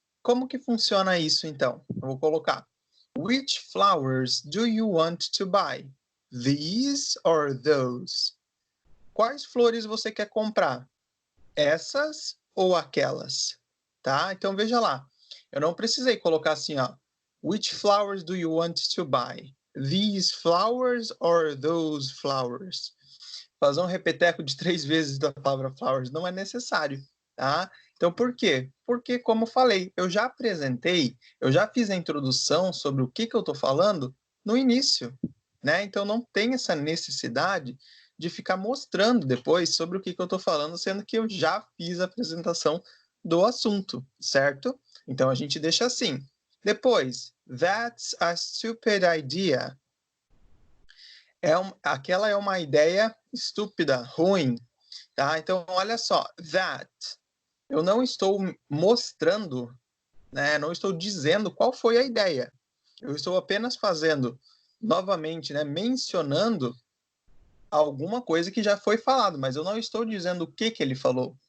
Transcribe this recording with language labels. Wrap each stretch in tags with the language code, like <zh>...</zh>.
<pt>Como que funciona isso então? Eu vou colocar</pt> <en>Which flowers do you want to buy? These or those?</en> <pt>Quais flores você quer comprar? Essas ou aquelas? Tá? Então veja lá. Eu não precisei colocar assim, ó.</pt> <en>Which flowers do you want to buy? These flowers or those flowers?</en> <pt>Fazer um repeteco de 3 vezes da palavra flowers não é necessário, tá? Então por quê? Porque, como eu falei, eu já apresentei, eu já fiz a introdução sobre o que eu estou falando no início, né? Então não tem essa necessidade de ficar mostrando depois sobre o que eu estou falando, sendo que eu já fiz a apresentação do assunto, certo? Então a gente deixa assim. Depois,</pt> <en>that's a stupid idea.</en> <pt>Aquela é uma ideia estúpida, ruim, tá? Então, olha só, that. Eu não estou mostrando, né? Não estou dizendo qual foi a ideia. Eu estou apenas fazendo, novamente, né? Mencionando alguma coisa que já foi falado, mas eu não estou dizendo o que ele falou.</pt>